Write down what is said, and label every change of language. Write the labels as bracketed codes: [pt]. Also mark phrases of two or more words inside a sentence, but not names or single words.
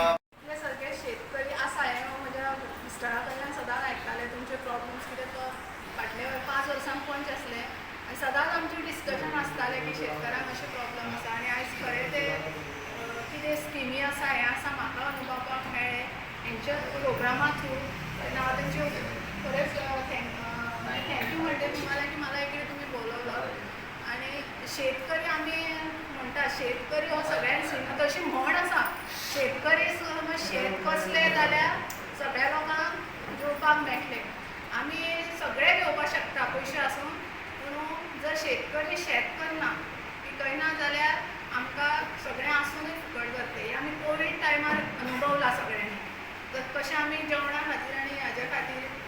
[kok] हे सगळे शेतकरी आसा हे म्हज्या मिस्टरा कडल्यान सदांच आयकताले तुमचे प्रॉब्लम्स कितें तो फाटले 5 वर्सां पंच आसले आनी सदांच आमचे डिस्कशन आसतालें की शेतकारांक अशे प्रॉब्लम आसा आनी आयज खरें ते कितें स्किमी आसा हें आसा म्हाका अनुभवपाक मेळ्ळें हेंच्या प्रोग्रामा थ्रू तेन्ना हांव तेंचे खरेंच थँक्यू [mr] म्हणटे तुम्हाला की मला इकडे तुम्ही बोलवलं [kok] आणि शेतकरी आमी म्हणटा शेतकरी हो सगळ्यांक तशी म्हण आसा शेतकरी समज शेत कसलें जाल्यार सगळ्या लोकांक जेवपाक मेळटलें आमी सगळे घेवपाक शकता पयशे आसून पूण जर शेतकरी शेत करना पिकयना जाल्यार आमकां सगळें आसूनय फुकट जातलें आमी कोवीड टायमार अनुभवला सगळ्यांनी तर कशें आमी जेवणा खातीर आनी हाज्या खातीर